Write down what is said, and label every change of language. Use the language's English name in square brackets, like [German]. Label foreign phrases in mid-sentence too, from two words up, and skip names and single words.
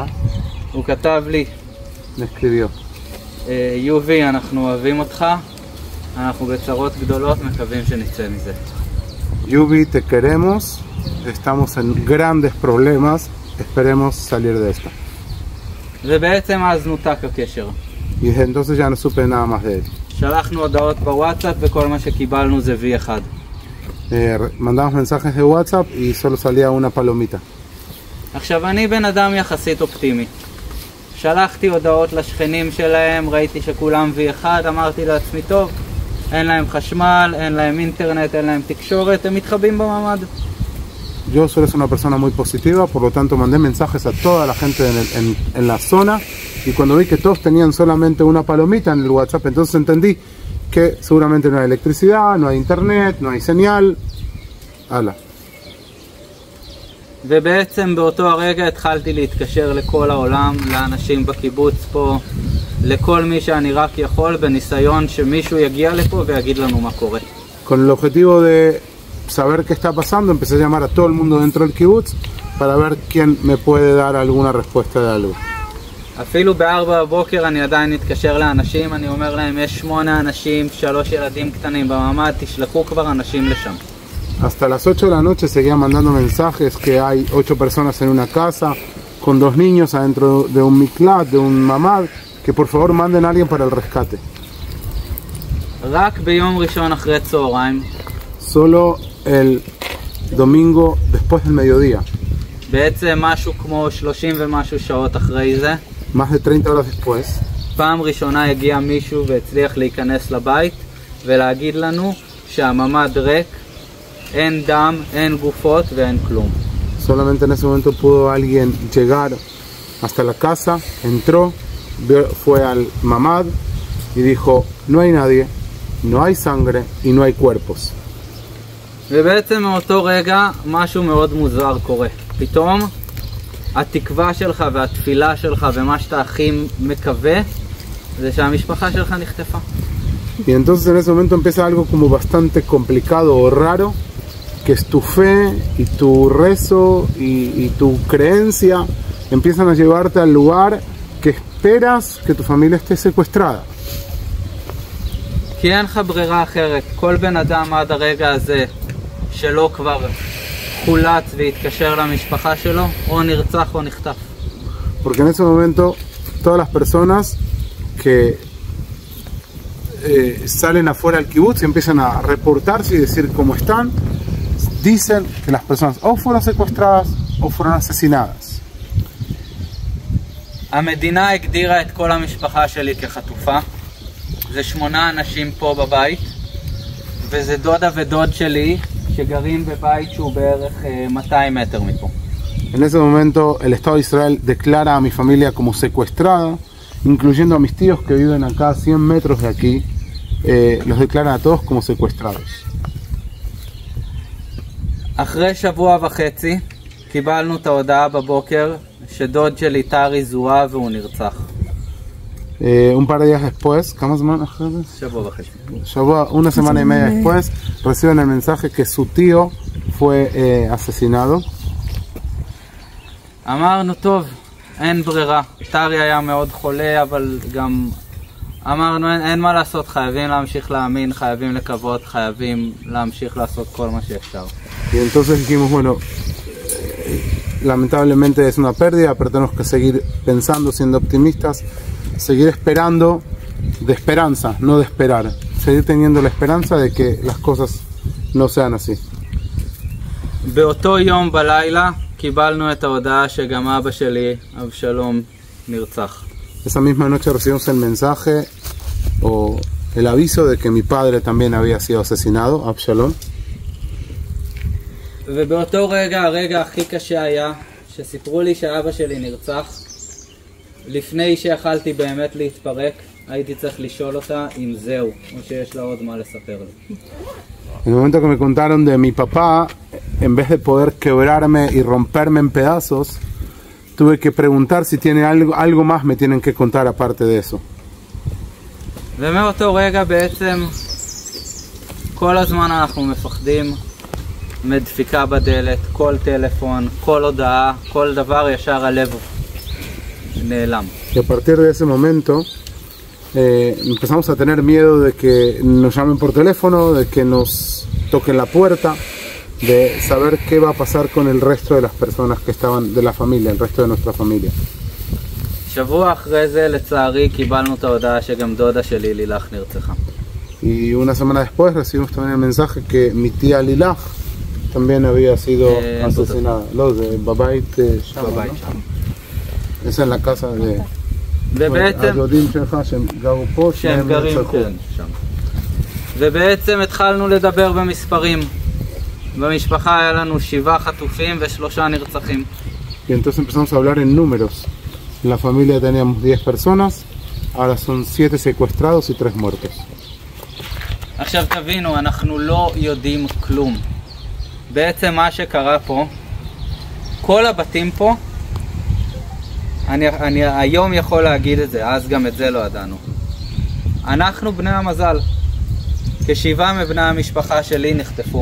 [Hebrew] הוא כתב לי, [Spanish] Me escribió: [Hebrew] יובי, אנחנו אוהבים אותך, אנחנו בצרות גדולות, מקווים שנצא מזה. [Spanish] Yubi, te queremos, estamos en grandes problemas, esperemos salir de esta. [Hebrew] ובעצם אז נותק הקשר. [Spanish] Y desde entonces ya no supe nada más de él. [Hebrew] שלחנו הודעות בוואטסאפ וכל מה שקיבלנו זה V1. [Spanish] Mandamos mensajes de WhatsApp y solo salía una palomita. [Hebrew] עכשיו אני בן אדם יחסית אופטימי. שלחתי הודעות לשכנים שלהם, ראיתי שכולם V1, אמרתי לעצמי טוב, אין להם חשמל, אין להם אינטרנט, אין להם תקשורת, הם מתחבאים בממ"ד. [Spanish] Yo suelo ser una persona muy positiva, por lo tanto mandé mensajes a toda la gente en la zona, y cuando vi que todos tenían solamente una palomita en el WhatsApp, entonces entendí que seguramente no hay electricidad, no hay internet, no hay señal. Ala. [Hebrew] ובעצם באותו הרגע התחלתי להתקשר לכל העולם, לאנשים בקיבוץ פה, לכל מי שאני רק יכול, בניסיון שמישהו יגיע לפה ויגיד לנו מה קורה. [Spanish] Con el objetivo de saber qué está pasando, empecé a llamar a todo el mundo dentro del kibutz para ver quién me puede dar alguna respuesta de algo. [Hebrew] אפילו ב-4 בבוקר אני עדיין מתקשר לאנשים, אני אומר להם יש 8 אנשים, 3 ילדים קטנים בממ"ד, תשלחו כבר אנשים לשם. [Spanish] Hasta las 8 de la noche seguía mandando mensajes que hay 8 personas en una casa con 2 niños adentro de un miklat, de un mamad, que por favor manden a alguien para el rescate. [Hebrew] רק ביום ראשון אחרי צהריים, [Spanish] Solo el domingo después del mediodía, [Hebrew] בעצם משהו כמו 30 ומשהו שעות אחרי זה, [Spanish] más de 30 horas después, [Hebrew] פעם ראשונה הגיע מישהו והצליח להיכנס לבית ולהגיד לנו שהממ"ד ריק, אין דם, אין גופות ואין כלום. [Spanish] solamente en ese momento pudo alguien llegar hasta la casa, entró, fue al mamad y dijo: no hay nadie, no hay sangre y no hay cuerpos. [Hebrew] ובעצם מאותו רגע משהו מאוד מוזר קורה. פתאום התקווה שלך והתפילה שלך ומה שאתה הכי מקווה זה שהמשפחה שלך נחטפה. [Spanish] Y entonces en ese momento empieza algo como bastante complicado o raro, que es tu fe y tu rezo y tu creencia empiezan a llevarte al lugar que esperas que tu familia esté secuestrada. [Hebrew] כי אין לך ברירה אחרת. כל בן אדם עד הרגע הזה שלא כבר חולץ והתקשר למשפחה שלו, או נרצח או נחטף. [Spanish] Porque en ese momento todas las personas que salen afuera del kibutz y empiezan a reportarse y decir cómo están, dicen que las personas o fueron secuestradas o fueron asesinadas. [Hebrew] המדינה הגדירה את כל המשפחה שלי כחטופה. זה 8 אנשים פה בבית, וזה דודה ודוד שלי שגרים בבית שהוא בערך 200 מטר מפה. [Spanish] En ese momento el Estado de Israel declara a mi familia como secuestrada, incluyendo a mis tíos que viven acá a 100 metros de aquí, los declaran a todos como secuestrados. [Hebrew] אחרי שבוע וחצי קיבלנו את ההודעה בבוקר שדוד שלי טרי זוהה והוא נרצח. [Spanish] Un par de días después, [Hebrew] שבוע וחצי. [Spanish] una semana y media después, reciben el mensaje que su tío fue asesinado. [Hebrew] אמרנו טוב, אין ברירה. טרי היה מאוד חולה, אבל גם אמרנו אין מה לעשות, חייבים להמשיך להאמין, חייבים לקוות, חייבים להמשיך לעשות כל מה שאפשר. [Spanish] Y entonces dijimos, bueno, lamentablemente es una pérdida, pero tenemos que seguir pensando, siendo optimistas, seguir esperando, de esperanza, no de esperar, seguir teniendo la esperanza de que las cosas no sean así. [Hebrew] באותו יום בלילה קיבלנו את ההודעה שגם אבא שלי, אבשלום, נרצח. [Spanish] Esa misma noche recibimos el mensaje o el aviso de que mi padre también había sido asesinado, Absalom. [Hebrew] ובאותו רגע, הרגע הכי קשה היה שסיפרו לי שאבא שלי נרצח. לפני שיכלתי באמת להתפרק, הייתי צריך לשאול אותה אם זהו, או שיש לה עוד מה לספר לי. [Spanish] En el momento que me contaron de mi papá, en vez de poder quebrarme y romperme en pedazos, tuve que preguntar si tiene algo más me tienen que contar aparte de eso. [Hebrew] ומאותו רגע בעצם כל הזמן אנחנו מפחדים מדפיקה בדלת, כל טלפון, כל הודעה, כל דבר ישר הלב נעלם. [Spanish] Y a partir de ese momento empezamos a tener miedo de que nos llamen por teléfono, de que nos toquen la puerta, de saber qué va a pasar con el resto de las personas que estaban de la familia, el resto de nuestra familia. [Hebrew] שבוע אחרי זה לצערי quibalnu את ההודעה שגם דודה שלי לילך נרצחה. [Spanish] Y una semana después recibimos también el mensaje que mi tía Lilach también había sido asesinada. Los de [Hebrew] בבית שם, [Spanish] ¿no? Es en la casa de [Hebrew] הדודים שלך שהם גרו פה, שהם נרצחו. ובעצם התחלנו לדבר במספרים. במשפחה היה לנו 7 חטופים ו3 נרצחים. [Spanish] Y entonces empezamos a hablar en números. En la familia teníamos 10 personas, ahora son 7 secuestrados y 3 muertos. [Hebrew] עכשיו תבינו, אנחנו לא יודעים כלום. בעצם מה שקרה פה, כל הבתים פה, אני היום יכול להגיד את זה, אז גם את זה לא ידענו. אנחנו בני המזל. כ7 מבני המשפחה שלי נחטפו.